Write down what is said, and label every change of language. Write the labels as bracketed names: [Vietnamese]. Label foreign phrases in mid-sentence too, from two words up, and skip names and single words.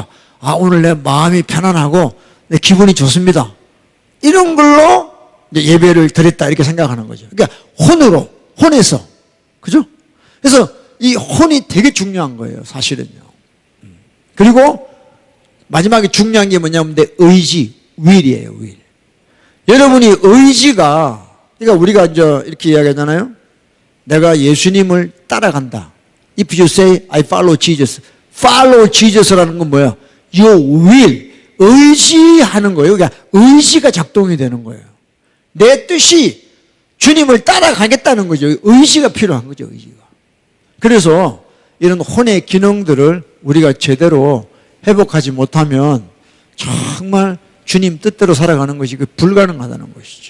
[Korean] 오늘 내 마음이 편안하고 내 기분이 좋습니다. 이런 걸로 이제 예배를 드렸다 이렇게 생각하는 거죠. 그러니까 혼에서, 그죠? 그래서 이 혼이 되게 중요한 거예요, 사실은요. 그리고 마지막에 중요한 게 뭐냐면 내 의지, will이에요, will. 여러분이 의지가, 그러니까 우리가 이제 이렇게 이야기하잖아요. 내가 예수님을 따라간다. [English] If you say I follow Jesus, follow Jesus [Korean] 라는 건 뭐야? [English] You will, [Korean] 의지하는 거예요. 그러니까 의지가 작동이 되는 거예요. 내 뜻이 주님을 따라가겠다는 거죠. 의지가 필요한 거죠, 의지가. 그래서 이런 혼의 기능들을 우리가 제대로 회복하지 못하면 정말 주님 뜻대로 살아가는 것이 불가능하다는 것이죠.